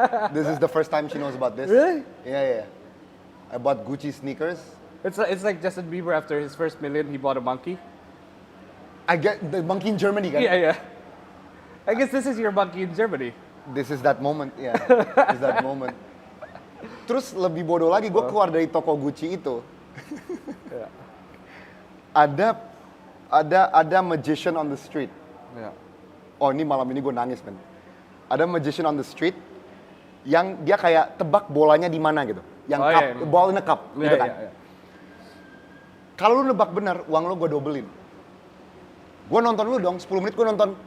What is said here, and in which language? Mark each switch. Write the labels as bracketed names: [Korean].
[English] This is the first time she knows about this. Really? Yeah. I bought Gucci sneakers. It's like Justin Bieber after his first million, he bought a monkey. I get the monkey in Germany kan? Yeah. I guess this is your monkey in Germany. This is that moment, ya. This is that moment. [Indonesian] Terus lebih bodoh lagi, gue keluar dari toko Gucci itu. [English] Yeah. [Indonesian] Ada [English] magician on the street. Yeah. [Indonesian] Oh ini malam ini gue nangis, men. Ada [English] magician on the street [Indonesian] yang dia kayak tebak bolanya di mana gitu. Yang Oh, [English] cup, [Indonesian] iya. [English] ball in a cup, gitu kan. Yeah. [Indonesian] Kalau lu nebak bener, uang lu gue dobelin. Gue nonton lu dong, 10 menit gue nonton.